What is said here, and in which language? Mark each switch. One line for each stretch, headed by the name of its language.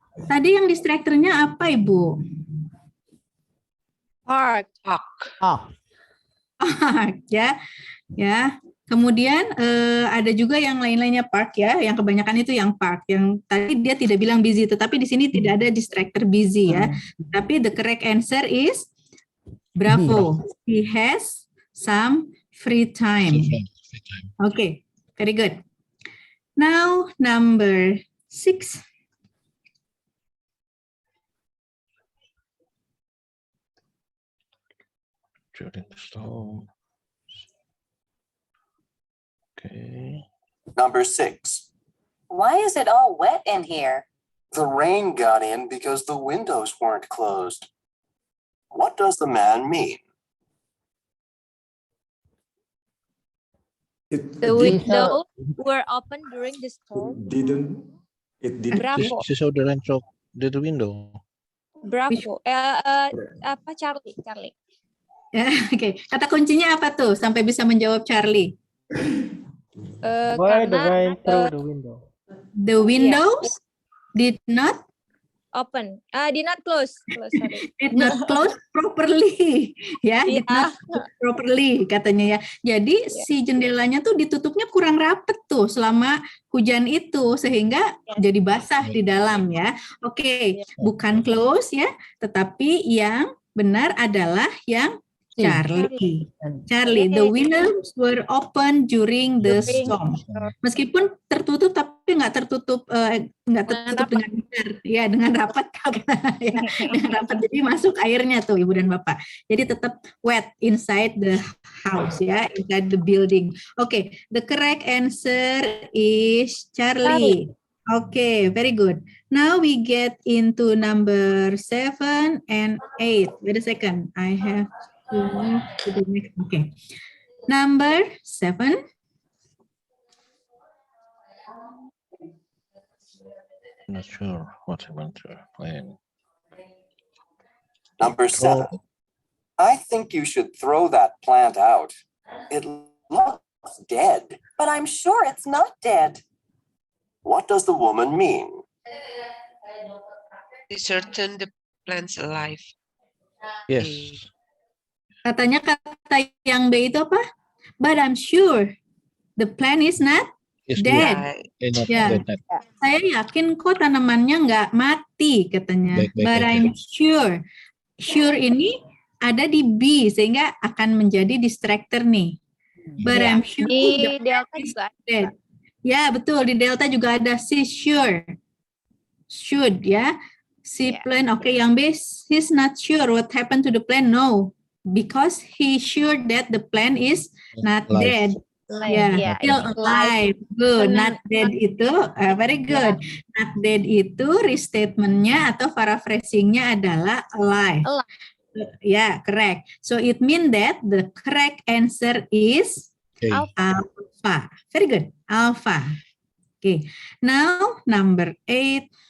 Indonesian: Tadi yang distractornya apa Ibu?
English: Park. Ah,
Indonesian: ya, ya. Kemudian ada juga yang lain-lainnya park ya, yang kebanyakan itu yang park. Yang tadi dia tidak bilang busy, tetapi di sini tidak ada distractor busy ya.
English: Tapi the correct answer is bravo. He has some free time. Okay, very good. Now number 6. During the storm. Okay. Number 6. Why is it all wet in here? The rain got in because the windows weren't closed. What does the man mean? The windows were open during the storm. It didn't. Bravo. She saw the rain through the window.
Indonesian: Bravo. Apa Charlie? Oke, kata kuncinya apa tuh sampai bisa menjawab Charlie?
English: Why the rain through the window? The windows did not did not close. Sorry. did not close properly, ya, did not close properly
Indonesian: katanya ya. Jadi si jendelanya tuh ditutupnya kurang rapet tuh selama hujan itu sehingga jadi basah di dalam ya. Oke, bukan close ya, tetapi yang benar adalah yang Charlie.
English: The windows were open during the storm.
Indonesian: Meskipun tertutup tapi nggak tertutup dengan benar, ya dengan rapat ya, dengan rapat. Jadi masuk airnya tuh Ibu dan Bapak. Jadi tetap
English: wet inside the house ya, inside the building. Okay, the correct answer is Charlie. Okay, very good. Now we get into number 7 and 8. Wait a second, I have to move to the next. Okay, number 7. Not sure what I want to plan. Number 7. I think you should throw that plant out. It looks dead. But I'm sure it's not dead. What does the woman mean? Is certain the plant's alive. Yes.
Indonesian: Katanya kata yang B itu apa?
English: But I'm sure the plant is not Yes, dead.
Indonesian: Ya, saya yakin kok tanamannya nggak mati katanya.
English: But I'm sure. Sure
Indonesian: ini ada di B sehingga akan menjadi distractor nih.
English: But I'm sure
Indonesian: Di
English: the Delta plant is
Indonesian: juga dead. Ya betul, di Delta juga ada si sure. Should ya.
English: Si plan,
Indonesian: oke, yang B,
English: he's not sure what happened to the plant. No, because he sure that the plant is not dead. Ya, still alive. Good. Not dead
Indonesian: itu
English: very good. Not dead
Indonesian: itu restatementnya atau paraphrasingnya adalah alive.
English: Ya, correct. So it means that the correct answer is alpha. Very good. Alpha. Okay. Now number 8.